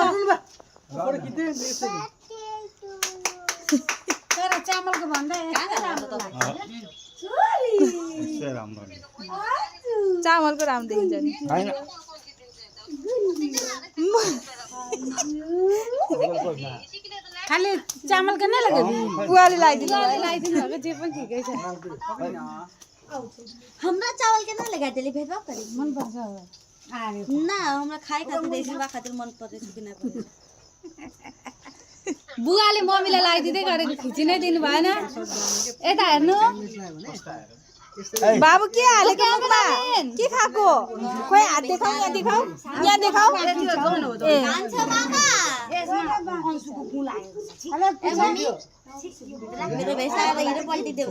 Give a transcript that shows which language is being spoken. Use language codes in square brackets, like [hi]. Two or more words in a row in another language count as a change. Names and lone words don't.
[ne] तर चामलको भन्दा चामलको राम्रो देखिन्छ नि खालि चामलको नै लाग्यो बुवाले लगाइदिनु जे पनि ठिकै छ [bho] हमरा चावल के ना लगा देली भेदभाव करी [ne] मन पर्छ [bho] ना हमरा खाए खातिर देसी बा खातिर [ne] मन पर्छ कि ना पर्छ बुवाले मम्मीलाई लगाइदिँदै गरेको खिचि नै दिनु भएन यता हेर्नु बाबु के हालेको मुखमा के खाको खोइ हात देखाऊ यहाँ देखाऊ कान्छ बाबा यसमा अंशुको कुल आएको छ ए मम्मी मेरो भेसा हिरो पल्टी देऊ